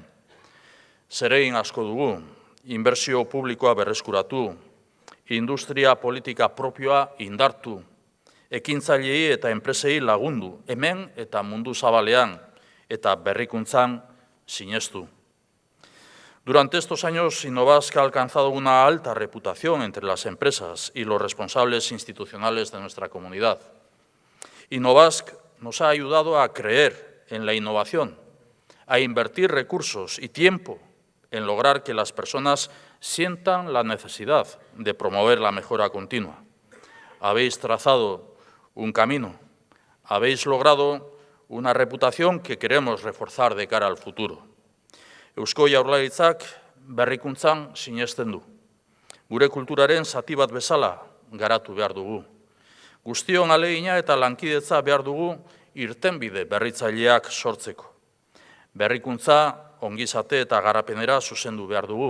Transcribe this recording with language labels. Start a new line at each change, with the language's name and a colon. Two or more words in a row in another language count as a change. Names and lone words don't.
Basque: Zeregin asko dugu, inbertsio publikoa berreskuratu, industria politika propioa indartu, ekintzailei eta enpresei lagundu, hemen eta mundu zabalean, eta berrikuntzan sinestu.
Spanish: Durante estos años, Innovask ha alcanzado una alta reputación entre las empresas y los responsables institucionales de nuestra comunidad. Innovask nos ha ayudado a creer en la innovación, a invertir recursos y tiempo en lograr que las personas sientan la necesidad de promover la mejora continua. Habéis trazado un camino, habéis logrado una reputación que queremos reforzar de cara al futuro.
Basque: Eusko Jaurlaritzak berrikuntzan sinesten du. Gure kulturaren zati bat bezala garatu behar dugu. Guztion ahalegina eta lankidetza behar dugu irtenbide berritzaileak sortzeko. Berrikuntza, ongizate eta garapenera zuzendu behar dugu.